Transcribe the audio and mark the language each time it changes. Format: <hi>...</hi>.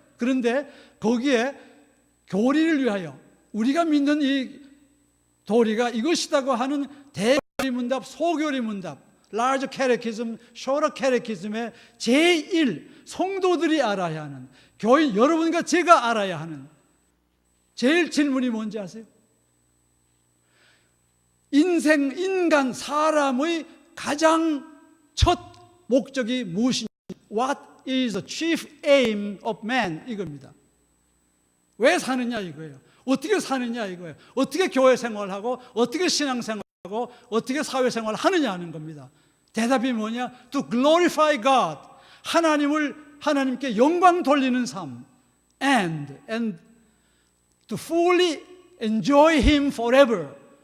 <ko>그런데 거기에 교리를 위하여 우리가 믿는 이 도리가 이것이라고 하는 대교리 문답, 소교리 문답,</ko> <en>large catechism, shorter catechism</en> <ko>의 제1, 성도들이 알아야 하는, 교인 여러분과 제가 알아야 하는 제일 질문이 뭔지 아세요? 인간, 사람의 가장 첫 목적이 무엇이냐?</ko> <en>What is the chief aim of man?</en> <ko>이겁니다. 왜 사느냐 이거예요. 어떻게 사느냐 이거예요. 어떻게 교회 생활하고, 어떻게 신앙 생활하고, 어떻게 사회 생활을 하느냐 하는 겁니다. 대답이 뭐냐?</ko> <en>To glorify God.</en> <ko>하나님께 영광 돌리는 삶.</ko> <en>and to fully enjoy Him forever.</en>